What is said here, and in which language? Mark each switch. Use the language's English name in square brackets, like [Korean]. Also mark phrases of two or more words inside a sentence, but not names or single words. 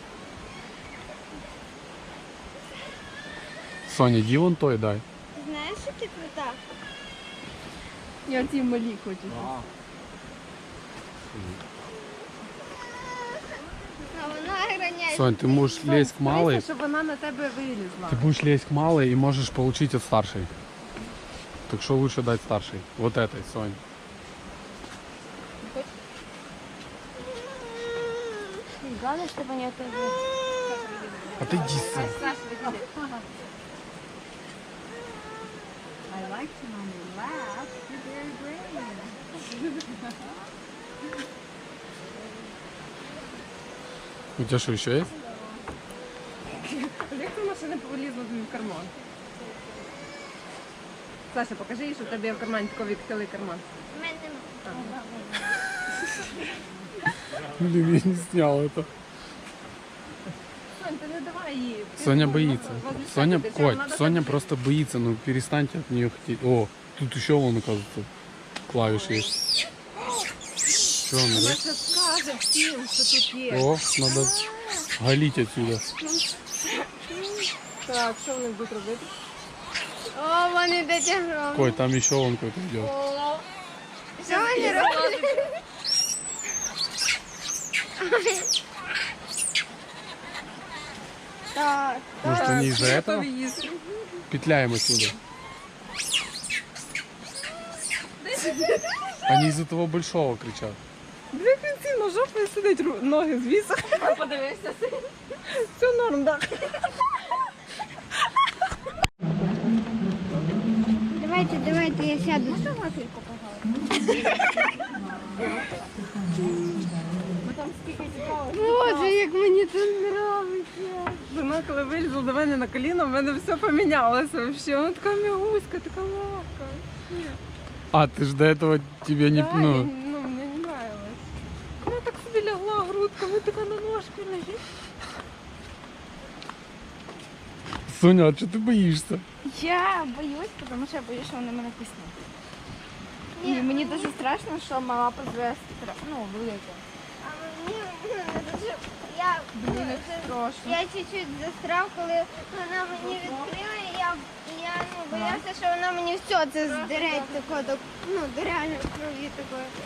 [Ukrainian] Соня, іди вон той дай. Знаєш, що ти крута? Я ті малі хочу. А вона охороняє. [Russian] Сонь, ты можешь лезть к малой, [Ukrainian] Щоб вона на тебе вилізла. [Russian] ты будешь лезть к малой и можешь получить от старшей. Так что лучше дать старшей? Вот этой, Сонь. Главное, чтобы они это... Отойди, Сонь. [English] I like to on your lap. You're very brave. [Russian] У тебя что, еще есть? [Ukrainian] Як ця машина повилізла тобі в карман? Саша, покажи їй, що в тебе є в кармані такий цілий карман. У мене нема. [Russian] Блин, я не снял это. [Ukrainian] Сонь, ти не давай їй. Ти Соня ну, [Russian] боится. возле Соня, [Ukrainian] себе, ти Коль, [Russian] надо Соня так- просто боится. Ну перестаньте от нее хотеть. О, тут еще вон, оказывается, клавиши есть. Что он, [Ukrainian] Вона [Russian] да? [Ukrainian] ще скаже всім, що тут є. [Russian] О, надо галить отсюда. [Ukrainian] Так, що вони будуть робити? О, вони дотягнули. [Russian] Коль, там еще вон какой-то идет. [Ukrainian] Що вони роблять? Так. [Russian] Может, они из-за этого? [Ukrainian] Готові їсти. [Russian] Петляем отсюда. Они из-за того большого кричат. [Ukrainian] Дві кінці на жопі сидить, ноги звісно. Подивися. Все норм, так. [Russian] Давайте, я сяду. [Ukrainian] Боже, як мені тут подобається. Вона коли вилізла до мене на коліно, в мене все помінялося. [Russian] Вообще. [Ukrainian] Вона така мягуська, така легка. А, [Russian] ты ж до этого тебе не... Да, Ну, [Ukrainian] мені не нравилось. Вона так собі лягла грудками, така на ножки лежить. [Russian] Соня, а что ты боишься? Я боюсь, [Ukrainian] тому що я боюсь, що вони мене киснуть. І мені дуже страшно, що мала позве велика. А мені не дуже... Я чуть-чуть застряв, коли вона мені відкрила, і я боявся, що вона мені все це здере тако, до реальної крові такої.